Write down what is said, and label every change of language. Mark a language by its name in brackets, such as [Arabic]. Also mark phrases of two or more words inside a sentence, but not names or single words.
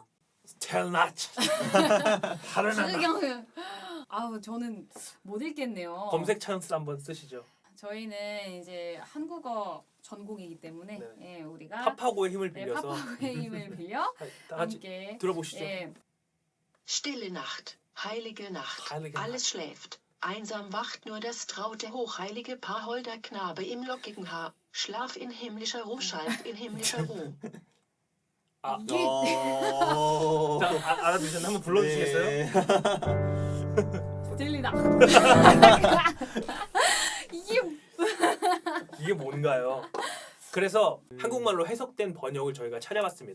[Korean] 텔나치. 지금 아우 저는 못 읽겠네요. 검색 찬스 한번 쓰시죠. 저희는 이제 한국어 전공이기 때문에 네. 예, 우리가 파파고의 힘을 네, 빌려서 파파고의 힘을 빌려 다 같이 함께 들어보시죠. 예, [German] Stille Nacht, heilige Nacht, Heilige alles schläft. Einsam wacht nur das traute hochheilige Paar holder Knabe im lockigen Haar. Schlaf in himmlischer Ruhe, schallt in himmlischer Ruhe. [Korean] 아, 이게 자, 알아두셨나? 한번 불러주시겠어요? 네. 들리나? 이게 이게 뭔가요? 그래서 한국말로 해석된 번역을 저희가 찾아봤습니다.